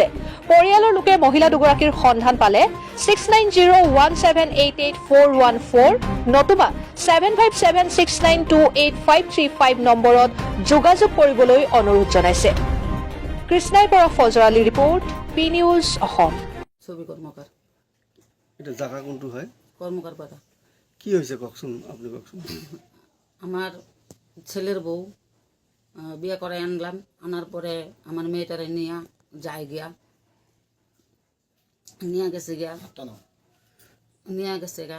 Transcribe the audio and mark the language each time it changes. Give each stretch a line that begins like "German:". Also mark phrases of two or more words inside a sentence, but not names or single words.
Assamese: পৰিয়ালৰ লোকে মহিলা দুগৰাকীৰ সন্ধান পালে 6901788414 নতুবা 7576928535 নম্বৰত যোগাযোগ কৰিবলৈ অনুৰোধ জনাইছে। কৃষ্ণাইৰ পৰা ফজৰ আলী ৰিপৰ্ট, পি নিউজ অসম। ছবি কর্মকার এটা জায়গা কোনটো হয়? কর্মকার পাড়া।
Bangla: কি হয়েছে কওকচোন, আপনি কওকচোন। আমার ছেলের বউ বিয়ে করে আনলাম, আনার পরে আমার মেয়েটারে নিয়ে যায় গিয়া, নিয়ে গেছে গা।